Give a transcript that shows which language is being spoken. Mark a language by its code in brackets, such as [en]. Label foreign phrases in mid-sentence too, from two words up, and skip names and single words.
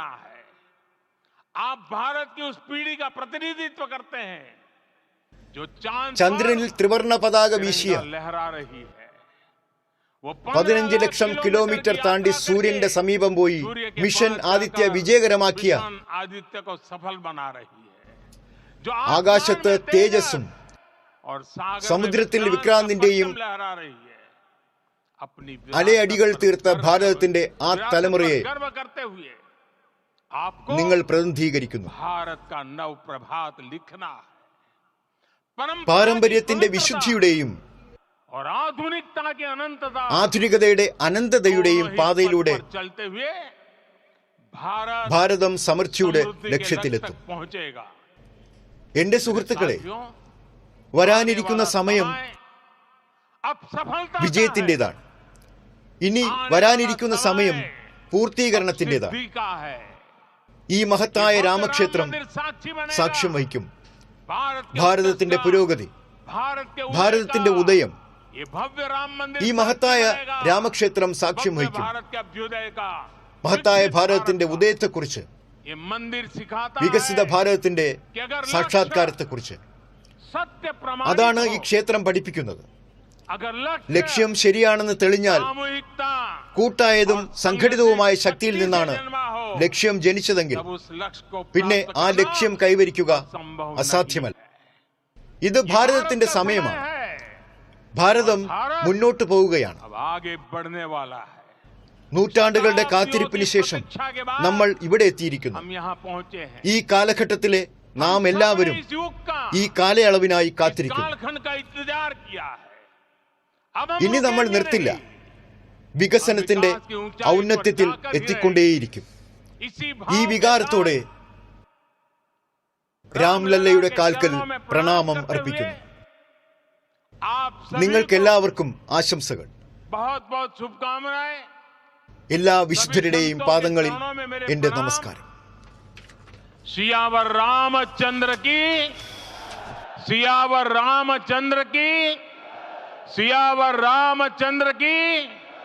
[ml] ചന്ദ്രനിൽ ത്രിവർണ പതാക വീശിയ 15 ലക്ഷം കിലോമീറ്റർ താണ്ടി സൂര്യന്റെ സമീപം പോയി മിഷൻ ആദിത്യ വിജയകരമാക്കിയ, ആകാശത്ത് തേജസ്സും [hi] और सागर [ml] സമുദ്രത്തിൽ [hi] में [ml] വിക്രാന്തിന്റെയും [hi] परचम लहरा रही है अपनी [ml] അലയടികൾ തീർത്ത ഭാരതത്തിന്റെ ആ തലമുറയെ [hi] गर्व करते हुए आपको [ml] നിങ്ങൾ പ്രതിനിധീകരിക്കുന്നു. [hi] भारत का नव प्रभात लिखना है [ml] പാരമ്പര്യത്തിന്റെ വിശുദ്ധിയുടെയും [hi] और आधुनिकता की अनंतता [ml] ആധുനികതയുടെ അനന്തതയുടെയും പാതയിലൂടെ [hi] चलते हुए भारत [ml] ഭാരതം സമൃദ്ധിയുടെ [hi] समृद्धि के [ml] ലക്ഷ്യത്തിലെത്തും. [hi] लक्ष्य तक पहुंचेगा. [ml] എന്റെ സുഹൃത്തുക്കളെ, [hi] साथियों, [ml] വരാനിരിക്കുന്ന സമയം [hi] अब सफलता का [ml] വിജയത്തിൻ്റെതാണ്. ഇനി വരാനിരിക്കുന്ന സമയം പൂർത്തീകരണത്തിൻ്റെതാണ്. [hi] सिद्धि का है. [ml] ഈ മഹത്തായ രാമക്ഷേത്രം [hi] मंदिर साक्षी बनेगा. [ml] സാക്ഷ്യം വഹിക്കും. [hi] भारत के [ml] ഭാരതത്തിന്റെ [hi] उत्कर्ष का, [ml] പുരോഗതി, [hi] भारत के उदय [ml] ഭാരതത്തിന്റെ [hi] का, [ml] ഉദയം, [hi] ये भव्य राम मंदिर [ml] ഈ മഹത്തായ [hi] साक्षी बनेगा. [ml] രാമക്ഷേത്രം സാക്ഷ്യം [hi] भव्य [ml] വഹിക്കും. [hi] भारत के अभ्युदय का, [ml] മഹത്തായ [hi] विकसित [ml] ഭാരതത്തിന്റെ [hi] भारत का. [ml] ഉദയത്തെക്കുറിച്ച്, [hi] ये मंदिर सिखाता [ml] വികസിത [hi] है [ml] ഭാരതത്തിന്റെ [hi] कि अगर [ml] സാക്ഷാത്കാരത്തെക്കുറിച്ച്. [hi] सत्य [ml] അതാണ് [hi] प्रमाणित [ml] ഈ [hi] हो, [ml] ക്ഷേത്രം പഠിപ്പിക്കുന്നത്. [hi] अगर [ml] ലക്ഷ്യം ശരിയാണെന്ന് തെളിഞ്ഞാൽ [hi] सामूहिकता [ml] കൂട്ടായതും സംഘടിതവുമായ ശക്തിയിൽ നിന്നാണ് [hi] जन्मा हो, [ml] ലക്ഷ്യം ജനിച്ചതെങ്കിൽ [hi] तब उस लक्ष्य को [ml] പിന്നെ [hi] प्राप्त [ml] ആ [hi] करना [ml] ലക്ഷ്യം കൈവരിക്കുക [hi] संभव [ml] അസാധ്യമല്ല. [hi] नहीं है. [ml] ഇത് ഭാരതത്തിന്റെ [hi] भारत का [ml] സമയമാണ്. [hi] समय है, [ml] ഭാരതം മുന്നോട്ട് പോവുകയാണ്. [hi] अब आगे बढ़ने वाला है. [ml] നൂറ്റാണ്ടുകളുടെ കാത്തിരിപ്പിന് ശേഷം നമ്മൾ ഇവിടെ എത്തിയിരിക്കുന്നു. [hi] हम यहाँ पहुंचे हैं. [ml] ഈ കാലഘട്ടത്തിലെ നാം എല്ലാവരും [hi] इस युग का, [ml] ഈ കാലയളവിനായി [hi] इस [ml] കാത്തിരിക്കുന്നു. [hi] कालखंड का इंतजार किया है. अब हम [ml] ഇനി നമ്മൾ [hi] रुकेंगे [ml] നിർത്തില്ല. [hi] नहीं. [ml] വികസനത്തിന്റെ ഔന്നത്യത്തിൽ എത്തിക്കൊണ്ടേയിരിക്കും. [hi] इसी [ml] ഈ [hi] भाव के [ml] വികാരത്തോടെ [hi] साथ [ml] രാംലല്ലയുടെ കാൽക്കൽ [hi] चरणों में [ml] പ്രണാമം [hi] करते [ml] അർപ്പിക്കുന്നു. [hi] हुए आप सभी [ml] നിങ്ങൾക്കെല്ലാവർക്കും ആശംസകൾ. [hi] बहुत बहुत शुभकामनाएं. [ml] എല്ലാ വിശുദ്ധരുടെയും പാദങ്ങളിൽ എന്റെ നമസ്കാരം. [hi] सियावर रामचंद्र की, सियावर रामचंद्र की, सियावर रामचंद्र की.